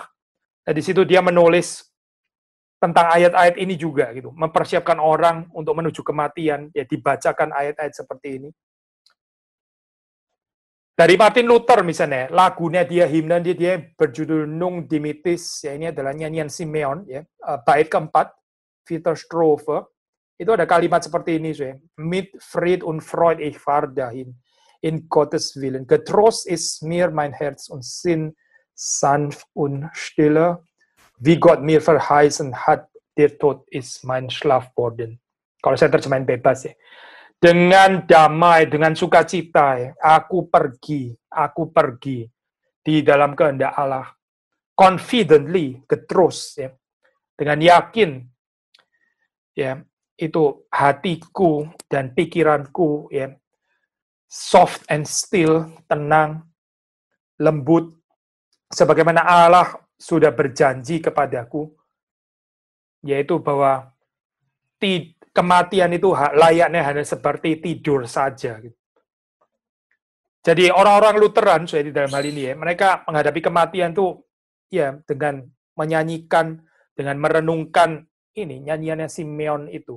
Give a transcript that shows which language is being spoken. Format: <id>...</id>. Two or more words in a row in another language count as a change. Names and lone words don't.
<id>Nah, di situ dia menulis tentang ayat-ayat ini juga, gitu, mempersiapkan orang untuk menuju kematian, ya dibacakan ayat-ayat seperti ini. Dari Martin Luther misalnya, lagunya dia, himne dia berjudul Nunc Dimittis, ya ini adalah nyanyian Simeon, ya, bait keempat, Wiederstrophe, itu ada kalimat seperti ini, ya,</id> <de>mit Fried und Freud ich fahr dahin, in Gottes Willen, getrost ist mir mein Herz und Sinn sanft und stille, wie Gott mir verheißen hat, der Tod ist mein Schlafborden.</de> <id>Kalau saya terjemahin bebas ya. Dengan damai, dengan sukacita, ya, aku pergi di dalam kehendak Allah. Confidently, getrost, ya, dengan yakin, ya, itu hatiku dan pikiranku, ya,</id> <en>soft and still,</en> <id>tenang, lembut, sebagaimana Allah sudah berjanji kepadaku, yaitu bahwa kematian itu layaknya hanya seperti tidur saja. Jadi orang-orang Lutheran, saya di dalam hal ini ya, mereka menghadapi kematian itu ya dengan menyanyikan, dengan merenungkan ini nyanyiannya Simeon itu.</id>